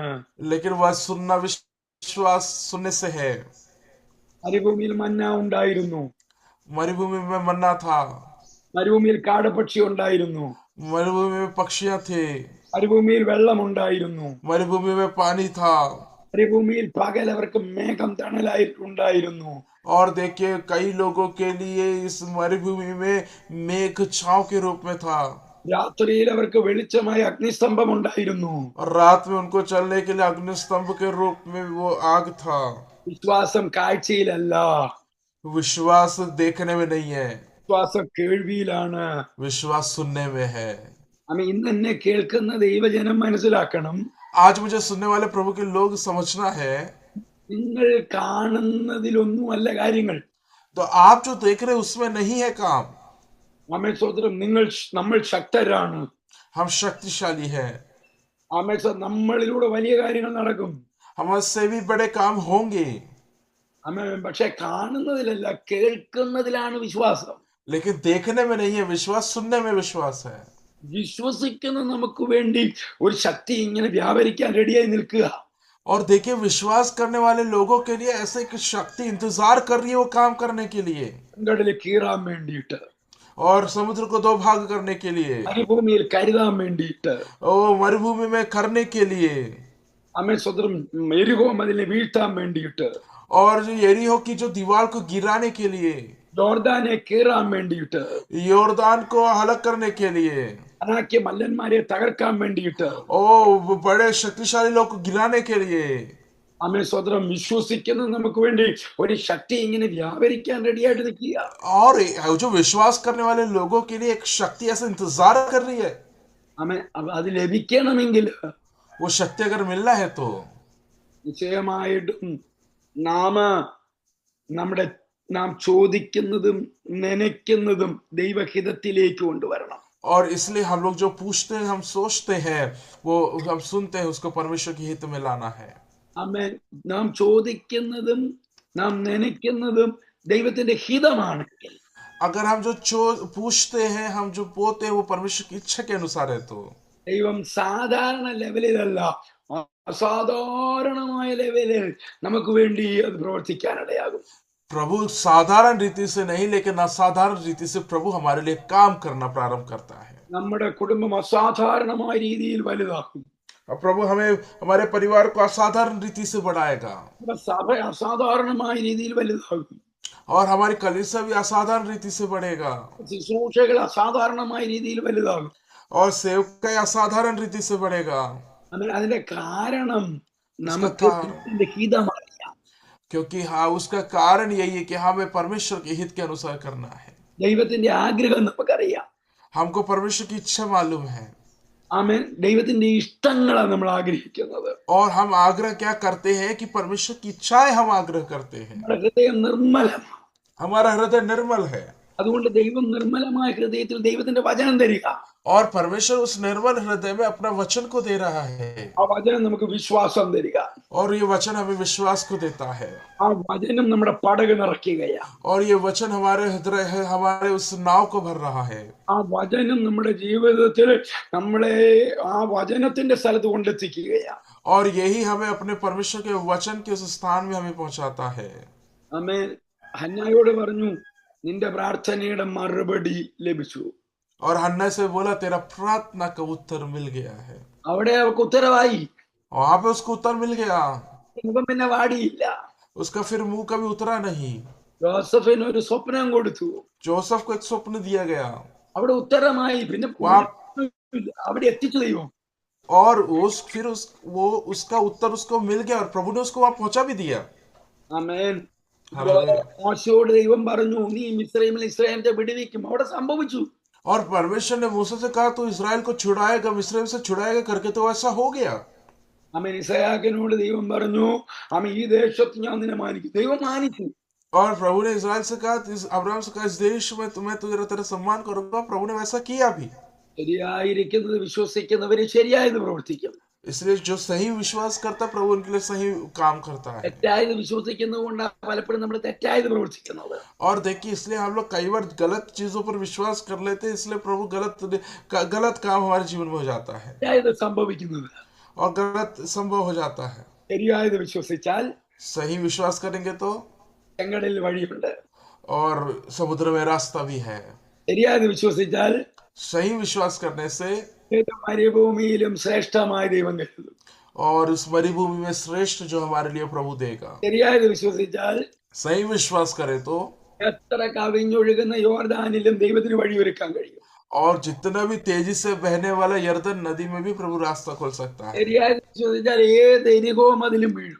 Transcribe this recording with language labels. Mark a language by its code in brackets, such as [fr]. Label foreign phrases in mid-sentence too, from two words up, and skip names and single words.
[hi] लेकिन वह विश्वास सुनने से है। [ml] മരുഭൂമിയിൽ മന്ന ഉണ്ടായിരുന്നു. [hi] मरुभूमि में मन्ना था। [ml] മരുഭൂമിയിൽ കാടപ്പക്ഷി ഉണ്ടായിരുന്നു. [hi] मरुभूमि में पक्षियां थे। [ml] മരുഭൂമിയിൽ വെള്ളം ഉണ്ടായിരുന്നു. [hi] मरुभूमि में पानी था। [ml] മരുഭൂമിയിൽ പകൽ അവർക്ക് മേഘം തണലായിട്ടുണ്ടായിരുന്നു. [hi] और देखिए, कई लोगों के लिए इस मरुभूमि में मेघ छांव के रूप में था। [ml] രാത്രിയിൽ അവർക്ക് വെളിച്ചമായ അഗ്നിസ്തംഭം ഉണ്ടായിരുന്നു. [hi] और रात में उनको चलने के लिए अग्निस्तंभ के रूप में वो आग था। [ml] വിശ്വാസം കാഴ്ചയിലല്ല, [hi] विश्वास देखने में नहीं है, [ml] വിശ്വാസം കേൾവിയിലാണ്. [hi] विश्वास सुनने में है। [ml] ഇന്ന് എന്നെ കേൾക്കുന്ന ദൈവജനം മനസ്സിലാക്കണം, [hi] आज मुझे सुनने वाले प्रभु के लोग समझना है, [ml] നിങ്ങൾ കാണുന്നതിലൊന്നുമല്ല കാര്യങ്ങൾ. [hi] तो आप जो देख रहे हैं उसमें नहीं है काम। [ml] ആമേൻ. സ്വതന്ത്രം നമ്മൾ ശക്തരാണ്. [hi] हम शक्तिशाली है। [ml] നമ്മളിലൂടെ വലിയ കാര്യങ്ങൾ നടക്കും. [hi] हमसे भी बड़े काम होंगे। [ml] പക്ഷെ കാണുന്നതിലല്ല, കേൾക്കുന്നതിലാണ് വിശ്വാസം. [hi] लेकिन देखने में नहीं है विश्वास, सुनने में विश्वास है। [ml] വിശ്വസിക്കുന്ന നമുക്ക് വേണ്ടി ഒരു ശക്തി ഇങ്ങനെ വ്യാപരിക്കാൻ റെഡിയായി നിൽക്കുക. [hi] और देखिए, विश्वास करने वाले लोगों के लिए ऐसे एक शक्ति इंतजार कर रही है वो काम करने के लिए, [ml] കടലിൽ കീറാൻ വേണ്ടിയിട്ട്, [hi] और समुद्र को दो भाग करने के लिए, [ml] മരുഭൂമിയിൽ കരുതാൻ വേണ്ടിയിട്ട്, [hi] और मरुभूमि में करने के लिए, [ml] അമേ സ്വതന്ത്രം എരിഹോ മതിലിനെ വീഴ്ത്താൻ വേണ്ടിയിട്ട്, [hi] और जो यरीहो की जो दीवार को गिराने के लिए, [ml] ജോർദാനെ കീറാൻ വേണ്ടിയിട്ട്, [hi] योरदान को अलग करने के लिए, [ml] അനാക്യ മല്ലന്മാരെ തകർക്കാൻ വേണ്ടിയിട്ട്, [hi] ओ बड़े शक्तिशाली लोग को गिराने के लिए, [ml] അമേ സ്വതന്ത്രം വിശ്വസിക്കുന്ന നമുക്ക് വേണ്ടി ഒരു ശക്തി ഇങ്ങനെ വ്യാപരിക്കാൻ റെഡിയായിട്ട് നിൽക്കുക. [hi] और जो विश्वास करने वाले लोगों के लिए एक शक्ति ऐसा इंतजार कर रही है. [ml] അമേ അത് ലഭിക്കണമെങ്കിൽ [hi] वो शक्ति अगर मिलना है तो [ml] നിശ്ചയമായിട്ടും നാം ചോദിക്കുന്നതും നനയ്ക്കുന്നതും ദൈവഹിതത്തിലേക്ക് കൊണ്ടുവരണം. [hi] और इसलिए हम लोग जो पूछते हैं, हम सोचते हैं, वो हम सुनते हैं, उसको परमेश्वर की हित में लाना है. [ml] ആമേൻ. നാം ചോദിക്കുന്നതും നാം നനയ്ക്കുന്നതും ദൈവത്തിന്റെ ഹിതമാണെങ്കിൽ, [hi] अगर हम जो पूछते हैं, हम जो बोते हैं, वो परमेश्वर की इच्छा के अनुसार है तो [ml] ദൈവം സാധാരണ ലെവലിലല്ല, അസാധാരണമായ ലെവലിൽ നമുക്ക് വേണ്ടി അത് പ്രവർത്തിക്കാനിടയാകും. [hi] प्रभु साधारण रीति से नहीं, लेकिन असाधारण रीति से प्रभु हमारे लिए काम करना प्रारंभ करता है. [ml] നമ്മുടെ കുടുംബം അസാധാരണമായ രീതിയിൽ വലുതാക്കും. [hi] और प्रभु हमें, हमारे परिवार को असाधारण रीति से बढ़ाएगा, [ml] നമ്മുടെ സഭ അസാധാരണമായ രീതിയിൽ വലുതാകും. [hi] और हमारी कलीसिया भी असाधारण रीति से बढ़ेगा, [ml] ശുശ്രൂഷകൾ അസാധാരണമായ രീതിയിൽ വലുതാകും. [hi] और सेवकाई असाधारण रीति से बढ़ेगा. [ml] അതിന്റെ കാരണം നമുക്ക് കാരണം- ദൈവത്തിന്റെ ഹിതമറിയാം. [hi] क्योंकि हाँ, उसका कारण यही है कि हमें परमेश्वर के हित के अनुसार करना है. [ml] ദൈവത്തിന്റെ ആഗ്രഹം നമുക്കറിയാം. [hi] हमको परमेश्वर की इच्छा मालूम है, [ml] ആമേൻ. ദൈവത്തിന്റെ ഇഷ്ടങ്ങളാണ് നമ്മൾ ആഗ്രഹിക്കുന്നത്. [hi] और हम आग्रह क्या करते हैं कि परमेश्वर की इच्छाएं हम आग्रह करते हैं. [ml] നമ്മുടെ ഹൃദയം നിർമ്മലമാണ്. [hi] हमारा हृदय निर्मल है, [ml] അതുകൊണ്ട് ദൈവം നിർമ്മലമായ ഹൃദയത്തിൽ ദൈവത്തിന്റെ വചനം തരിക. [hi] और परमेश्वर उस निर्मल हृदय में अपना वचन को दे रहा है, [ml] ആ വചനം നമുക്ക് വിശ്വാസം തരിക. [hi] और ये वचन हमें विश्वास को देता है, [ml] ആ വചനം നമ്മുടെ പടക് നിറയ്ക്കുകയാണ്. [hi] और ये वचन हमारे हृदय है, हमारे उस नाव को भर रहा है. [ml] ആ വചനം നമ്മുടെ ജീവിതത്തിൽ നമ്മളെ ആ വചനത്തിന്റെ സ്ഥലത്ത് കൊണ്ടെത്തിക്കുകയാണ്. [hi] और यही हमें अपने परमेश्वर के वचन के उस स्थान में हमें पहुंचाता है. [ml] ആമേൻ. ഹന്നായോട് പറഞ്ഞു, നിന്റെ പ്രാർത്ഥനയുടെ മറുപടി ലഭിച്ചു. [hi] और हन्ना से बोला, तेरा प्रार्थना का उत्तर मिल गया है. [ml] അവിടെ അവർക്ക് ഉത്തരവായി. [hi] वहां पे उसको उत्तर मिल गया, [ml] മുഖം പിന്നെ വാടിയില്ല. [hi] उसका फिर मुंह कभी उतरा नहीं. [ml] ജോസഫിന് ഒരു സ്വപ്നം കൊടുത്തു. [hi] जोसेफ को एक स्वप्न दिया गया, [ml] അവിടെ ഉത്തരമായി. പിന്നെ അവിടെ എത്തിച്ചു ദൈവം. [hi] और उसका उत्तर उसको मिल गया, और प्रभु ने उसको वहां पहुंचा भी दिया. [ml] ആമേൻ. [hi] हालेलुया. [ml] മോശയോട് ദൈവം പറഞ്ഞു, നീ മിസ്രയീമിൽ ഇസ്രായേലിനെ വിടുവിക്കും. അവിടെ സംഭവിച്ചു. [hi] और परमेश्वर ने मूसा से कहा, तू इस्राएल को छुड़ाएगा, मिस्र से छुड़ाएगा करके, तो ऐसा हो गया. [ml] ആമേൻ. ഇസഹാക്കിനോട് ദൈവം പറഞ്ഞു, ആമേൻ, ഈ ദേശത്ത് ഞാൻ നിന്നെ മാനിക്കും. ദൈവം മാനിച്ചു. [hi] और प्रभु ने इस्राएल से कहा, अब्राहम से कहा, इस देश में तुम्हें तेरा सम्मान करूंगा. प्रभु ने वैसा किया भी. [ml] ശരിയായിരിക്കുന്നത് വിശ്വസിക്കുന്നവര് ശരിയായത് പ്രവർത്തിക്കും. [hi] इसलिए जो सही विश्वास करता है, प्रभु उनके लिए सही काम करता है. [ml] തെറ്റായത് വിശ്വസിക്കുന്നത് കൊണ്ടാണ് പലപ്പോഴും നമ്മൾ തെറ്റായത് പ്രവർത്തിക്കുന്നത്. [hi] और देखिए, इसलिए हम लोग कई बार गलत चीजों पर विश्वास कर लेते हैं, इसलिए प्रभु गलत काम हमारे जीवन में हो जाता है, [ml] തെറ്റായത് സംഭവിക്കുന്നത്. [hi] और गलत संभव हो जाता है. [ml] ശരിയായത് വിശ്വസിച്ചാൽ [hi] सही विश्वास करेंगे तो, [ml] ചെങ്കടലിൽ വഴിയുണ്ട്. [hi] और समुद्र में रास्ता भी है. [ml] ശരിയായത് വിശ്വസിച്ചാൽ [hi] सही विश्वास करने से, [ml] മരുഭൂമിയിലും ശ്രേഷ്ഠമായ ദൈവം കരുതും. [hi] और उस मरुभूमि में श्रेष्ठ जो हमारे लिए प्रभु देगा. [ml] ശരിയായത് വിശ്വസിച്ചാൽ [hi] सही विश्वास करे तो, [ml] എത്ര കവിഞ്ഞൊഴുകുന്ന യോർദാനിലും ദൈവത്തിന് വഴിയൊരുക്കാൻ കഴിയും. [hi] और जितना भी तेजी से बहने वाला यरदन नदी में भी प्रभु रास्ता खोल सकता है. [ml] ശരിയായത് വിശ്വസിച്ചാൽ ഏത് എരികോ മതിലും വീഴും.